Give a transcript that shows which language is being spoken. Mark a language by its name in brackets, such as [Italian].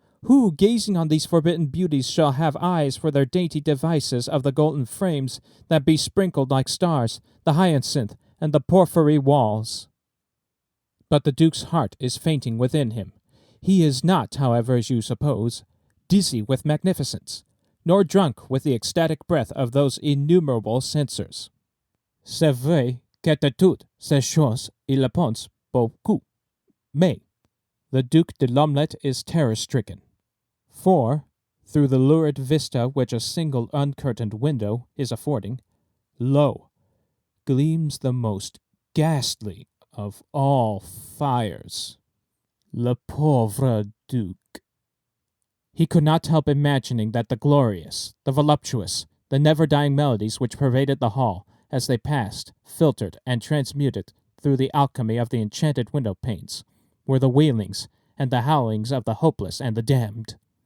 [English] Who, gazing on these forbidden beauties, shall have eyes for their dainty devices of the golden frames that be sprinkled like stars, the hyacinth, and the porphyry walls? But the Duke's heart is fainting within him. He is not, however, as you suppose, dizzy with magnificence, nor drunk with the ecstatic breath of those innumerable censers. [French] C'est vrai que de toutes ces choses il pense beaucoup, mais [English] the Duc de l'Omelette is terror-stricken. For, through the lurid vista which a single uncurtained window is affording, lo, gleams the most ghastly of all fires. [French] Le pauvre Duc. [English] He could not help imagining that the glorious, the voluptuous, the never-dying melodies which pervaded the hall as they passed, filtered, and transmuted through the alchemy of the enchanted window-panes, were the wailings and the howlings of the hopeless and the damned.